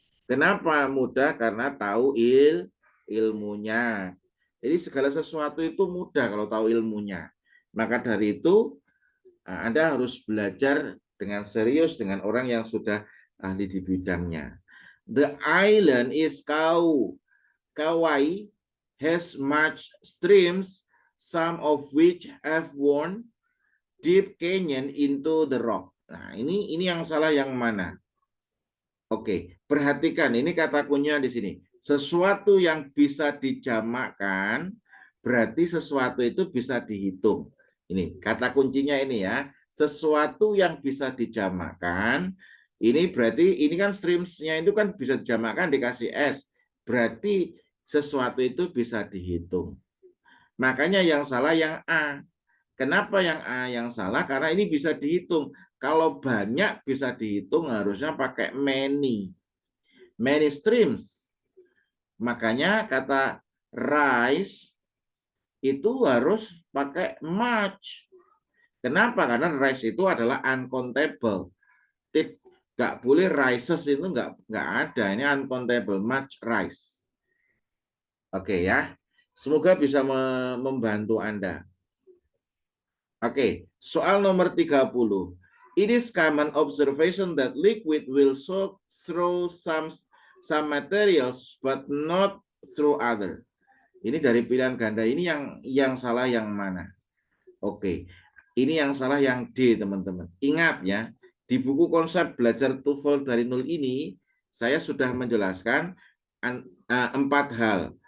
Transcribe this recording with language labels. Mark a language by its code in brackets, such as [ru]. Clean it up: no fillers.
[id] Kenapa mudah? Karena tahu ilmunya. Jadi segala sesuatu itu mudah kalau tahu ilmunya. Maka dari itu, Anda harus belajar dengan serius dengan orang yang sudah ahli di bidangnya. [en] The island is Kauai has much streams, some of which have worn deep canyon into the rock. [id] Nah, ini yang salah yang mana? Oke, perhatikan ini kata kuncinya di sini. Sesuatu yang bisa dijamakkan berarti sesuatu itu bisa dihitung. Ini kata kuncinya ini ya. Sesuatu yang bisa dijamakkan ini berarti ini kan streams-nya itu kan bisa dijamakkan dikasih S. Berarti sesuatu itu bisa dihitung. Makanya yang salah yang A. Kenapa yang A yang salah? Karena ini bisa dihitung. Kalau banyak bisa dihitung harusnya pakai many. [en] Many streams. [id] Makanya kata rice itu harus pakai much. Kenapa? Karena rice itu adalah uncountable. Nggak boleh rices itu nggak ada. Ini uncountable, [en] much rice. [id] Oke ya. Semoga bisa membantu Anda. Oke, soal nomor 30. [en] It is common observation that liquid will soak through some materials but not through other. [id] Ini dari pilihan ganda. Ini yang salah yang mana? Oke. Ini yang salah yang D, teman-teman. Ingat ya, di buku konsep belajar TOEFL dari nol ini saya sudah menjelaskan 4 hal.